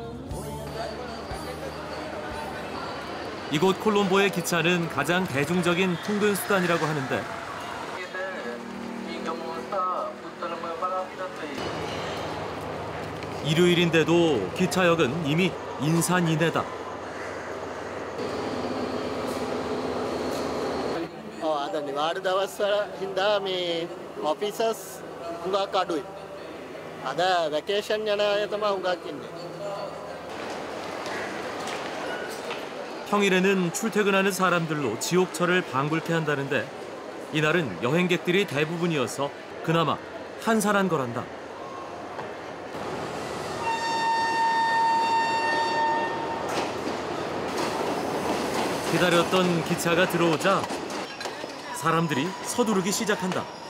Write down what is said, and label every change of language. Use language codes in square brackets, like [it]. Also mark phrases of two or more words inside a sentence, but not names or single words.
[ko] 이곳 콜롬보의 기차는 가장 대중적인 통근 수단이라고 하는데 일요일인데도 기차역은 이미 인산인해다. [si] අද නිවාඩු දවස්වල හින්දා මේ ඔෆිසර්ස් හුඟක් අඩුයි. අද වැකේෂන් යන අය තමයි හුඟක් ඉන්නේ. [ko] 평일에는 출퇴근하는 사람들로 지옥철을 방불케 한다는데 이날은 여행객들이 대부분이어서 그나마 한산한 거란다. 기다렸던 기차가 들어오자 사람들이 서두르기 시작한다.